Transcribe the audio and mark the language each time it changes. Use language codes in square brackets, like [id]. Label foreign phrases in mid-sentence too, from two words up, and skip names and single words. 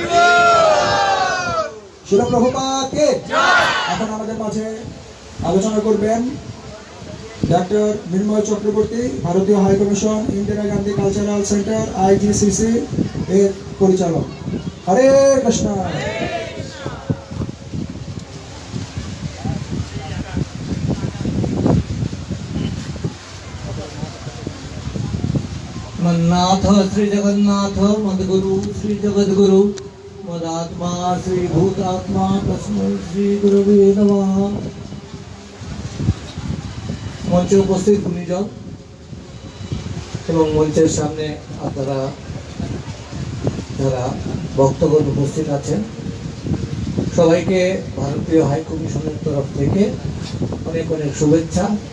[bn] শিল প্রভুপাদকে। এখন আমাদের মাঝে আলোচনা করবেন ডক্টর মৃন্ময় চক্রবর্তী, ভারতীয় হাই কমিশন ইন্দিরা গান্ধী কালচারাল সেন্টার IGCC এর পরিচালক। হরে কৃষ্ণ। [sa] मन्नाथ श्री जगन्नाथ मदगुरु श्री जगद्गुरु मदात्मा श्री भूतात्मा तस्मै श्री गुरुवे नमः। [bn] মঞ্চে উপস্থিত গুণীজন এবং মঞ্চের সামনে আপনারা যারা ভক্তগণ উপস্থিত আছেন, সবাইকে ভারতীয় হাই কমিশনের তরফ থেকে অনেক অনেক শুভেচ্ছা।